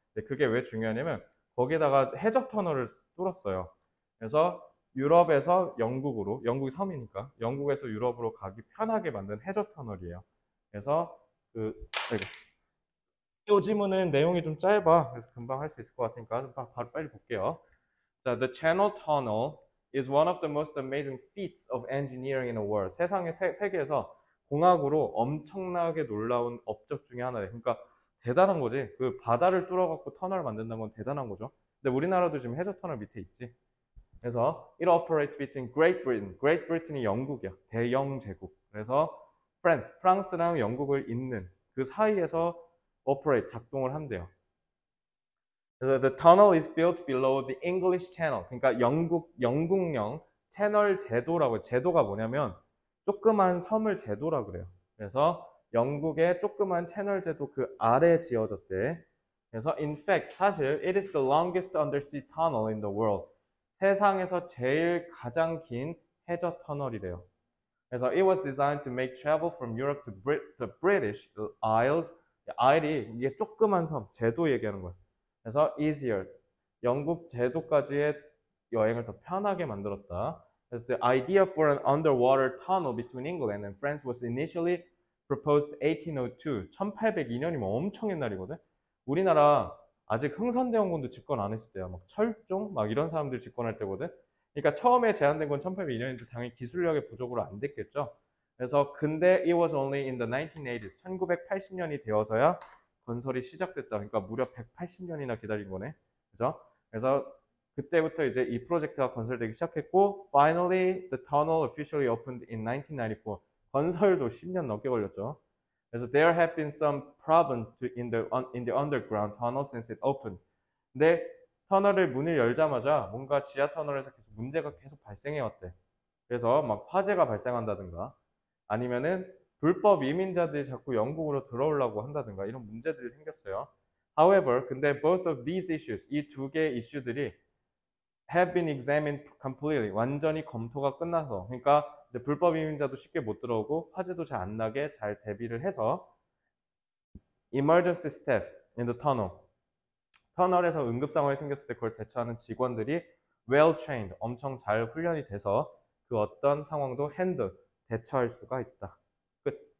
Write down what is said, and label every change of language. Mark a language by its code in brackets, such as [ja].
[ko] 근데 그게 왜 중요하냐면 거기에다가 해적 터널을 뚫었어요. 그래서 유럽에서 영국으로, 영국이 섬이니까 영국에서 유럽으로 가기 편하게 만든 해적 터널이에요. 그래서 이 지문은 내용이 좀 짧아. 그래서 금방 할 수 있을 것 같으니까 바로 빨리 볼게요. [en] 자, the Channel Tunnel is one of the most amazing feats of engineering in the world. [ko] 세상의 세계에서 공학으로 엄청나게 놀라운 업적 중에 하나예요. 그러니까 대단한 거지. 그 바다를 뚫어갖고 터널을 만든다는 건 대단한 거죠. 근데 우리나라도 지금 해저 터널 밑에 있지. [en] 그래서 it operates between Great Britain. [ko] Great Britain이 영국이야. 대영 제국. 그래서 France, 프랑스랑 영국을 잇는 그 사이에서 operate, 작동을 한대요. [en] 그래서 the tunnel is built below the English Channel. [ko] 그러니까 영국령 채널 제도라고 해요. 제도가 뭐냐면 조그만 섬을 제도라 그래요. 그래서 영국의 조그만 채널 제도 그 아래 지어졌대. [en] 그래서 in fact 사실 it is the longest undersea tunnel in the world. [ko] 세상에서 제일 가장 긴 해저 터널이래요. [en] 그래서 it was designed to make travel from Europe to the British Isles. [ko] Isle이 이게 조그만 섬, 제도 얘기하는 거예요. 그래서 easier, 영국 제도까지의 여행을 더 편하게 만들었다. [en] 그래서 the idea for an underwater tunnel between England and France was initially proposed 1802. [ko] 1802년이면 엄청 옛날이거든. 우리나라 아직 흥선대원군도 집권 안 했을 때야. 막 철종 막 이런 사람들 집권할 때거든. 그러니까 처음에 제안된 건 1802년인데 당연히 기술력의 부족으로 안 됐겠죠. 그래서 근데 [en] it was only in the 1980s, [ko] 1980년이 되어서야 건설이 시작됐다. 그러니까 무려 180년이나 기다린 거네. 그죠? 그래서 그때부터 이제 이 프로젝트가 건설되기 시작했고, [en] finally the tunnel officially opened in 1994. [ko] 건설도 10년 넘게 걸렸죠. [en] 그래서 there have been some problems in the underground tunnel since it opened. [ko] 근데 터널을 문을 열자마자 뭔가 지하 터널에서 계속 문제가 계속 발생해 왔대. 그래서 막 화재가 발생한다든가 아니면은 불법 이민자들이 자꾸 영국으로 들어오려고 한다든가 이런 문제들이 생겼어요. However, 근데 [en] both of these issues, [ko] 이 두 개의 이슈들이 [en] have been examined completely, [ko] 완전히 검토가 끝나서, 그러니까 이제 불법 이민자도 쉽게 못 들어오고 화재도 잘 안 나게 잘 대비를 해서 [en] emergency staff in the tunnel, [ko] 터널에서 응급 상황이 생겼을 때 그걸 대처하는 직원들이 [en] well trained, [ko] 엄청 잘 훈련이 돼서 그 어떤 상황도 handle, 대처할 수가 있다. 끝.